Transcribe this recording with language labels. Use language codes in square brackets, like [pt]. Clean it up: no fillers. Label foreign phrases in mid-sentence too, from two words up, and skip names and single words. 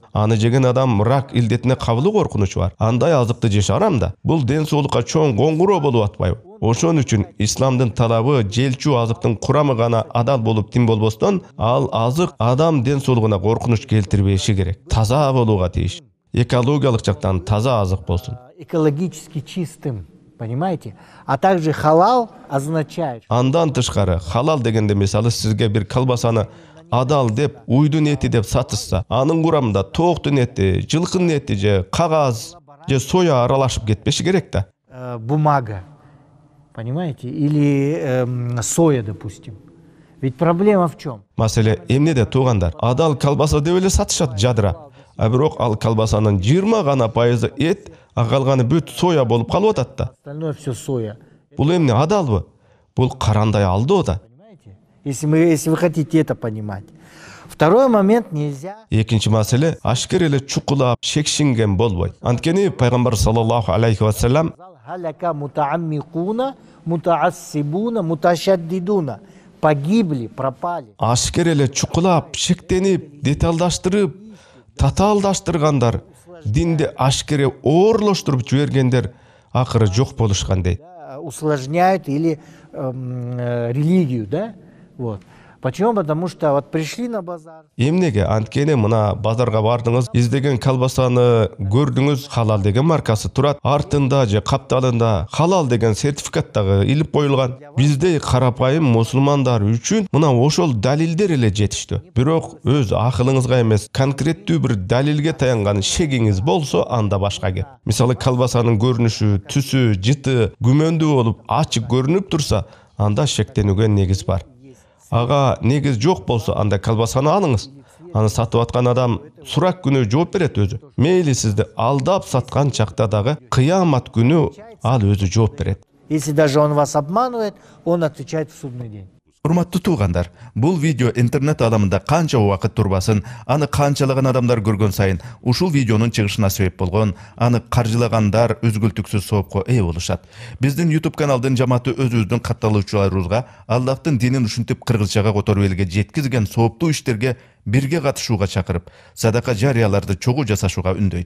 [ky] Аны жеген адам рак илдетине кабылуу коркунучу бар. Андай азыкты жеш арам да. Бул ден соолукка чоң коңгуроо болуп атпайбы? Ошон үчүн исламдын талабы желчүү азыктын курамы гана адал болуп тим болбостон, ал азык адам ден соолугуна коркунуч келтирбеши керек. Таза болууга тийиш. Экологиялык жактан таза азык болсун. [ru] Экологически чистым, понимаете? А также халал означает... [ky] Андан тышкары, халал дегенде мисалы сизге бир колбасаны адал деп, уйдун эти деп сатышса, анын курамында тооктун эти, жылкынын эти же кагаз же соя аралашып кетпеши керек да. [ru] Бумага. Понимаете? Или соя, допустим. Ведь проблема в чем? [ky] Маселе эмнеде туугандар? Адал колбаса деп эле сатышат жадыра. А бирок ал колбасанын 20 гана пайызы эт, а калганы бүт соя болуп калып атат да. [ru] Остальное все соя. [ky] Бул эмне адалбы? Бул карандай алдоо да. [ru] Понимаете? Если вы хотите это понимать. Второй момент нельзя. [ky] Экинчи маселе ашкер эле чукулап, шекшинген болбойт. Анткени пайгамбар [ar] صلى الله عليه وسلم هلك المتعمقون، المتعصبون، المتشددون. [ru] Погибли, пропали. [ky] Ашкер эле чукулап, шектенип, деталдаштырып, татаалдаштыргандар, динди ашкере оорлоштуруп жибергендер акыры жок болушкан дейт. [ru] Усложняют или религию, да? Вот. Почему? Потому что вот пришли на базар. [ky] Эмнеге? Анткени мына базарга бардыңыз, издеген колбасаны көрдүңүз, халал деген маркасы турат. Артында же капталында халал деген сертификат дагы илип коюлган. Бизде карапайым мусулмандар үчүн мына ошол далилдер эле жетиштүү. Бирок өз акылыңызга эмес, конкреттүү бир далилге таянган шегиңиз болсо, анда башка кеп. Мисалы, колбасанын көрүнүшү, түсү, жыты күмөндүү болуп, ачык көрүнүп турса, анда шектенүүгө негиз бар. Ага негиз жок болсо анда колбасаны алыңыз. Аны сатып аткан адам сурак күнү жооп берет өзү. Мейли сизди алдап саткан чакта дагы кыямат күнү ал өзү жооп берет. [ru] Если даже он вас обманывает, он отвечает в судный день. [ky] Урматтуу туугандар, бул видео интернет аламында канча убакыт турбасын, аны канчалаган адамдар көргөн сайын ушул видеонун чыгышына себеп болгон, аны каржылагандар үзгүлтүксүз соопко ээ болушат. Биздин YouTube каналдын жамааты өзүбүздүн катталуучуларыбызга Аллахтын динин ушинтип кыргызчага которуп элге жеткизген сооптуу иштерге бирге катышууга чакырып, садака жарыяларды чогуу жасашууга үндөйт.